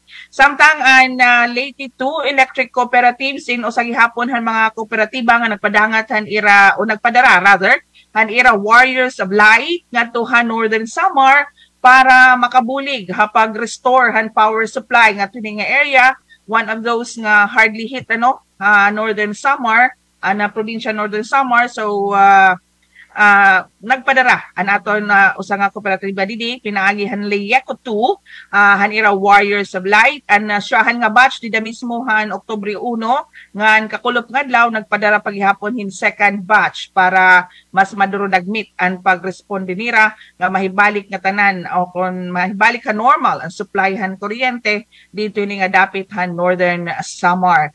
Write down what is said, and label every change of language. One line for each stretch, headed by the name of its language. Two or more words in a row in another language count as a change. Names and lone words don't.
Waray: Samtang an Leyte 2
English: electric cooperatives
Waray: in usagi hapon han mga kooperatiba nga nagpadangat han ira o nagpadara rather han ira
English: Warriors of Light
Waray: ngadto Northern Samar para makabulig hapag restore han
English: power supply
Waray: nga nga area.
English: One of those nga hardly hit Northern Samar
Waray: na probinsya
English: Northern Samar.
Waray: So nagpadara an aton usa nga kooperatiba didi pinaagihan Lieco 2 han ira
English: Warriors of Light
Waray: an syahan nga batch dida mismo han Oktubre 1 ngan kakulop nga adlaw nagpadara paghihapon hin
English: second batch
Waray: para mas maduro nagmeet an pagresponde nira nga mahibalik nga tanan o kon mahibalik ka normal ang supply han kuryente dito ni nga dapit han Northern Samar.